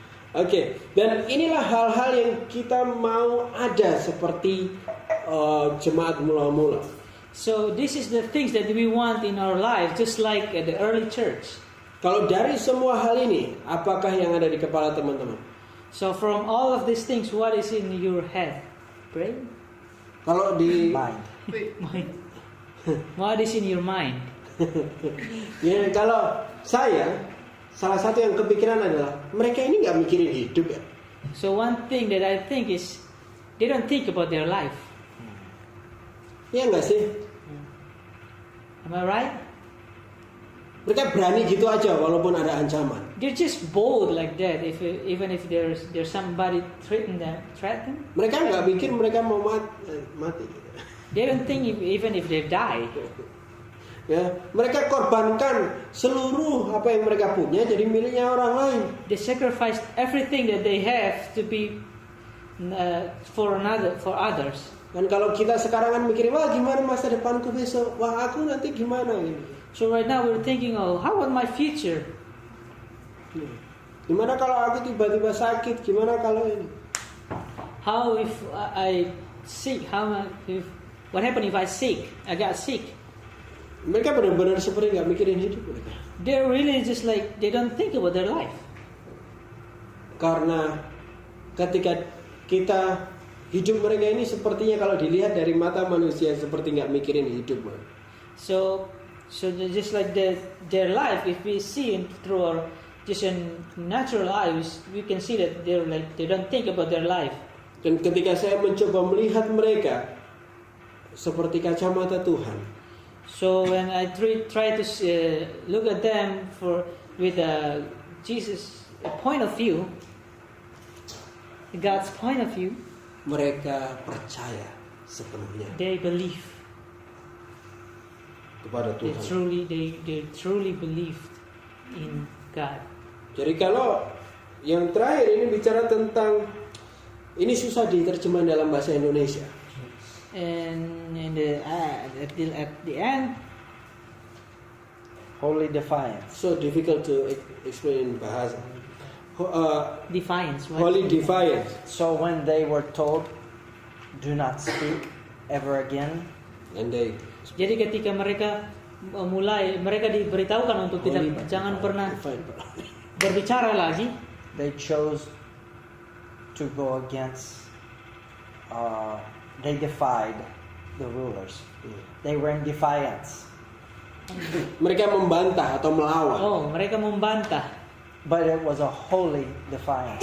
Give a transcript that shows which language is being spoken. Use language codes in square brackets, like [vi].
[id] Oke, dan inilah hal-hal yang kita mau ada seperti jemaat mula-mula. [en] So this is the things that we want in our life, just like the early church. [id] Kalau dari semua hal ini, apakah yang ada di kepala teman-teman? [en] So from all of these things, what is in your head? Brain? [id] Kalau di [en] Mind. Mind. What is in your mind? [id] ya, kalau saya, salah satu yang kepikiran adalah mereka ini nggak mikirin hidup ya. [en] So one thing that I think is they don't think about their life. [id] Iya nggak sih? [en] Am I right? [id] Mereka berani gitu aja walaupun ada ancaman. [en] They're just bold like that. Even if there's somebody threaten. [id] Mereka nggak mikir mereka mau mati. [en] They don't think even if they die. [id] Ya, mereka korbankan seluruh apa yang mereka punya jadi miliknya orang lain. [en] They sacrifice everything that they have to be for others. [id] Dan kalau kita sekarang kan mikirin, wah gimana masa depanku besok, wah aku nanti gimana gitu. [en] So right now we're thinking, oh, how about my future? [id] Gimana kalau aku tiba-tiba sakit? Gimana kalau ini? [en] How if I sick? What happen if I sick? I got sick. [id] Mereka benar-benar seperti nggak mikirin hidup mereka. [en] They're really just like they don't think about their life. [id] Karena ketika kita hidup mereka ini sepertinya kalau dilihat dari mata manusia seperti nggak mikirin hidup. [en] So just like their life, if we see it through our just in natural eyes, we can see that they don't think about their life. [id] Dan ketika saya mencoba melihat mereka seperti kacamata Tuhan, [en] so when I try to look at them with Jesus' point of view, God's point of view, [id] mereka percaya sepenuhnya [en] they believe. [id] kepada Tuhan. [en] They truly believed in God. [id] Jadi kalau yang terakhir ini bicara tentang, ini susah diterjemah dalam bahasa Indonesia. [en] And at the end, Holy defiance. So difficult to explain in bahasa. defiance. Right? Holy defiance. So when they were told, do not speak ever again, And they [id] Jadi ketika mereka diberitahukan untuk jangan pernah berbicara lagi, [en] they chose to go against. They defied the rulers. They were in defiance. [id] mereka membantah atau melawan. oh mereka membantah. [en] But it was a holy defiance.